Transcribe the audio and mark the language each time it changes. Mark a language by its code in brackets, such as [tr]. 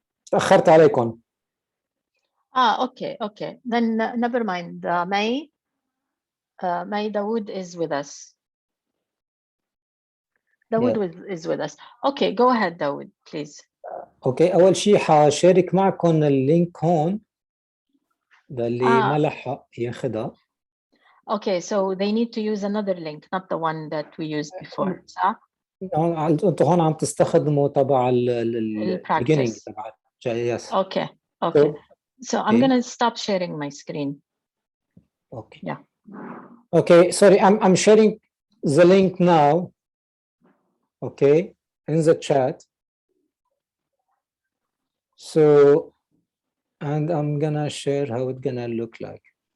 [ar] تأخرت عليكم. [en] Okay. Then never mind. May Dawood is with us. Dawood is with us. Okay, go ahead, Dawood, please. [ar] اوكي اول شيء حشارك معكم اللينك هون للي ما لحق ياخذها. [en] Okay, so they need to use another link, not the one that we used before. [ar] صح؟ انتوا هون عم تستخدموا تبع ال beginning تبع yes. [en] Okay. So I'm going to stop sharing my screen. Okay. Yeah. Okay, sorry, I'm sharing the link now. Okay, in the chat. So, and I'm gonna share how it's gonna look like.